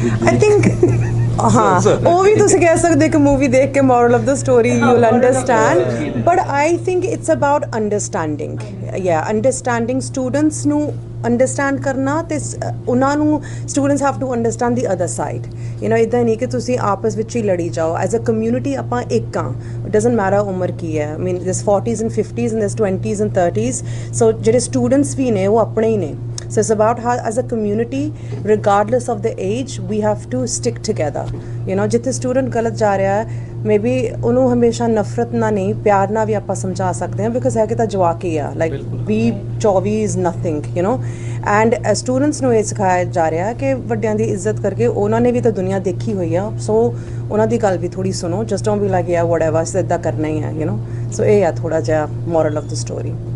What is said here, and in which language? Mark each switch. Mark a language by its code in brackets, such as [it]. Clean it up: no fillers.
[en] I think [pa] ਉਹ ਵੀ ਤੁਸੀਂ ਕਹਿ ਸਕਦੇ ਕਿ ਮੂਵੀ ਦੇਖ ਕੇ [en] moral of the story you'll understand, but I think it's about understanding, understanding students [pa] ਨੂੰ ਅੰਡਰਸਟੈਂਡ ਕਰਨਾ, ਤੇ ਉਹਨਾਂ ਨੂੰ [en] Students have to understand the other side. [pa] ਇੱਦਾਂ ਨਹੀਂ ਕਿ ਤੁਸੀਂ ਆਪਸ ਵਿੱਚ ਹੀ ਲੜੀ ਜਾਓ। [en] as a community [pa] ਆਪਾਂ ਇੱਕ ਹਾਂ, [en] it doesn't matter [pa] ਉਮਰ ਕੀ ਹੈ। [en] this 40s and 50s and there's 20s and 30s, so [pa] ਜਿਹੜੇ ਸਟੂਡੈਂਟਸ ਵੀ ਨੇ ਉਹ ਆਪਣੇ ਹੀ ਨੇ। [en] So it's about how as a community, regardless of the age, we have to stick together. [pa] ਜਿੱਥੇ ਸਟੂਡੈਂਟ ਗਲਤ ਜਾ ਰਿਹਾ ਹੈ, ਮੇਬੀ ਉਹਨੂੰ ਹਮੇਸ਼ਾ ਨਫ਼ਰਤ ਨਾਲ ਨਹੀਂ, ਪਿਆਰ ਨਾਲ ਵੀ ਆਪਾਂ ਸਮਝਾ ਸਕਦੇ ਹਾਂ, ਬਿਕਾਜ਼ ਹੈ ਕਿ ਤਾਂ ਜਵਾਕ ਹੀ ਆ, [en] like 20-24 is nothing, and [pa] students ਨੂੰ ਇਹ ਸਿਖਾਇਆ ਜਾ ਰਿਹਾ ਕਿ ਵੱਡਿਆਂ ਦੀ ਇੱਜ਼ਤ ਕਰਕੇ ਉਹਨਾਂ ਨੇ ਵੀ ਤਾਂ ਦੁਨੀਆ ਦੇਖੀ ਹੋਈ ਆ, ਸੋ ਉਹਨਾਂ ਦੀ ਗੱਲ ਵੀ ਥੋੜ੍ਹੀ ਸੁਣੋ, [en] just don't be like whatever [pa] ਇੱਦਾਂ ਕਰਨਾ ਹੀ ਹੈ, ਸੋ ਇਹ ਆ ਥੋੜ੍ਹਾ ਜਿਹਾ [en] Moral of the story.